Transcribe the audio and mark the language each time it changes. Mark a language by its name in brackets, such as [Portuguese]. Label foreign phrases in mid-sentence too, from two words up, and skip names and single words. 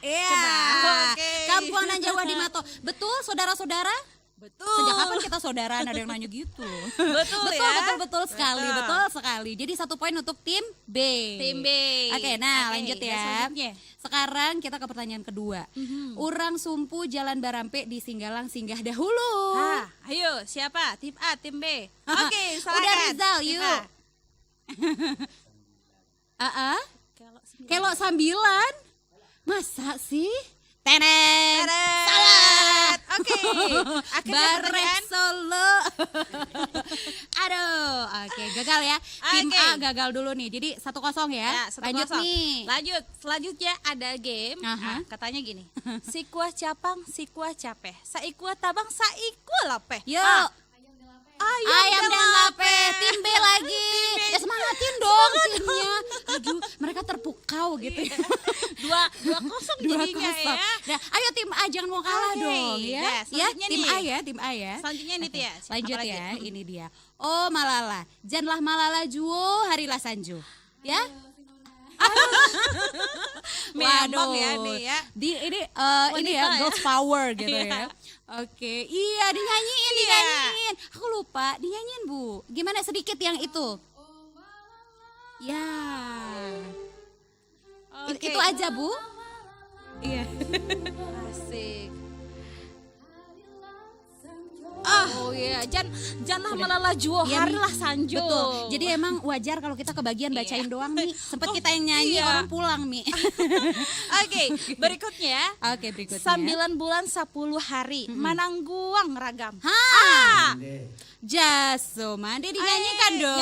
[Indonesian] Iya. [Minangkabau] Kampung nan Jawa di Mato. [Indonesian] Betul saudara-saudara? Betul. Sejak kapan kita saudaraan, ada yang nanya gitu. Betul sekali. Jadi 1 poin untuk tim B. Oke, nah lanjut ya. Sekarang kita ke pertanyaan kedua. [Minangkabau] Urang sumpu Jalan Barampe di Singgalang singgah dahulu. [Indonesian] Ayo siapa? Tim A, tim B. Oke, silakan. Udah Rizal, yuk. Kelok 9. Masa sih? Tenet. Salah. Oke. Barek Solo. Aduh, oke, gagal ya. Tim A gagal dulu nih. Jadi 1-0 ya. Lanjut nih. Lanjut. Selanjutnya ada game. Katanya gini. [Minangkabau] Sikuah capang, sikuah capeh. Saikuah tabang, saikuah lapeh. [Indonesian] Yuk. Ayam dan lape. Tim B lagi. Ya semangatin dong timnya. Aduh, mereka terpukau gitu ya. 2-0 jadinya ya. Nah, ayo tim A jangan mau kalah dong ya. Nah, Tim A ya. Selanjutnya ini ya. Lanjut ya, ini dia. [Minangkabau] Oh Malala, janlah Malala juo, harilah sanju. [Indonesian] Ya? Waduh ya nih ya. Ini ya [English] girls power [Indonesian] gitu ya. Oke, iya dinyanyiin. Aku lupa, dinyanyiin Bu. Gimana sedikit yang itu? Ya. Itu aja Bu. Iya. Asik. Oh iya, [Minangkabau] janlah Malala juo, harilah sanjo. [Indonesian] Betul. Jadi emang wajar kalau kita kebagian bacain doang nih. Sempet kita yang nyanyi, orang pulang Mi. Oke, berikutnya. [Minangkabau] 9 bulan 10 hari, Manangguang ragam. Jaso mande [Indonesian] dinyanyikan dong.